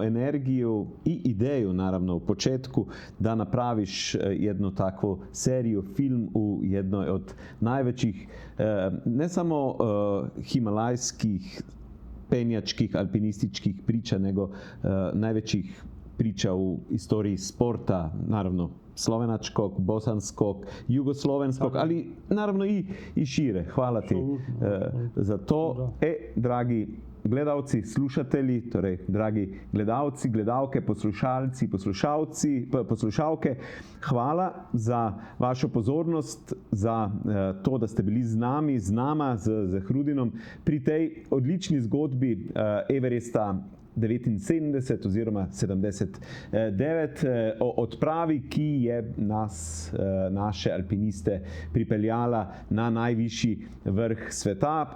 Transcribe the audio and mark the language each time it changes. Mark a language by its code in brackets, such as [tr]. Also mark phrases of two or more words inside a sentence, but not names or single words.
[bs] energiju i ideju, naravno, u početku da napraviš jednu takvu seriju, film u jednoj od najvećih, ne samo himalajskih, penjačkih, alpinističkih priča, nego najvećih priča u istoriji sporta, naravno slovenačkog, bosanskog, jugoslovenskog, ali naravno i šire. Hvala ti za to. [sl] Dragi gledalci, slušatelji, torej dragi gledalci, gledalke, poslušalci, poslušalke, hvala za vašo pozornost, za to, da ste bili z nami, z nama, z Hrudinom pri tej odlični zgodbi Everesta 79 oziroma 79 o odpravi, ki je naše alpiniste pripeljala na najvišji vrh sveta.